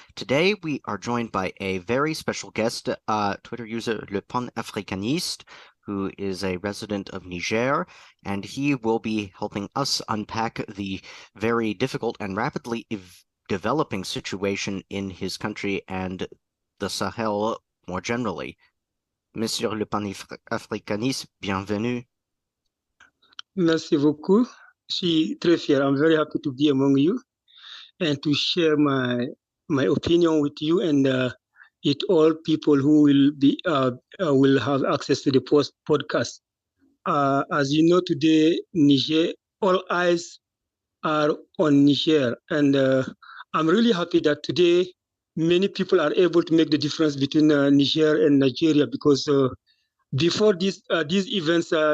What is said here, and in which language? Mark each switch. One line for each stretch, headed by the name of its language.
English: Today, we are joined by a very special guest, Twitter user Le Pan-Africainiste, who is a resident of Niger, and he will be helping us unpack the very difficult and rapidly developing situation in his country and the Sahel more generally.
French: Monsieur Le Pan-Africainiste, bienvenue. Merci beaucoup. Je suis très fier.
English: I'm very happy to be among you and to share my opinion with you and with all people who will have access to the podcast. As you know, today Niger, all eyes are on Niger, and I'm really happy that today many people are able to make the difference between Niger and Nigeria, because before these events.